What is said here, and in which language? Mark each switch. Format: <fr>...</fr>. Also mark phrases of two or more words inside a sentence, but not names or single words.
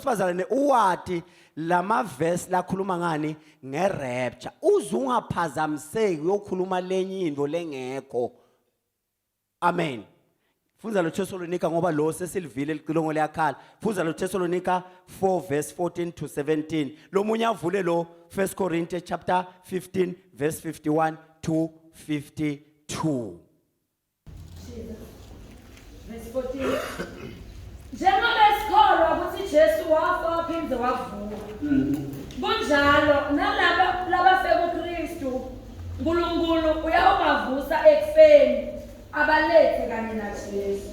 <nd>bazalwane uwati lama verse lakhuluma ngani ngerapture uzungaphazamiseki uyokhuluma lenye into lengekho amen funza lo Thessalonika ngoba lo sesilivile liqilongo liyakhala funza lo Thessalonika 4 verse 14 to 17 lo munye avule lo 1 Corinthians chapter 15 verse 51 to 52 verse 14 njengoba esikholwa ukuthi Jesu wafa waphinde wavuka kunjalo nalabo labafeke kuKristu uNkulunkulu uyawubavusa ekufeni abalethe kanye naJesu</nd>